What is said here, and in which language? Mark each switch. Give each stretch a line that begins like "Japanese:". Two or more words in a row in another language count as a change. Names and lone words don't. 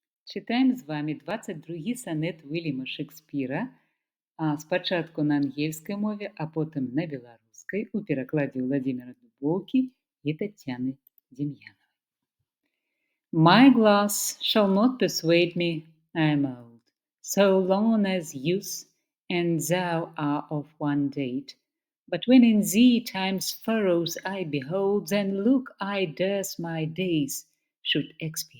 Belarusian: Читаем з вами 22 сонет Вільяма Шекспіра, спачатку на ангельскай мове, а потым на беларускай у перакладзе Владимира Дубоўкі і Таццяны Дем'яновай.
English: My glass shall not persuade me I am old, so long as youth and thou are of one date. But when in thee time's furrows I behold, then look I durst my days should expiate.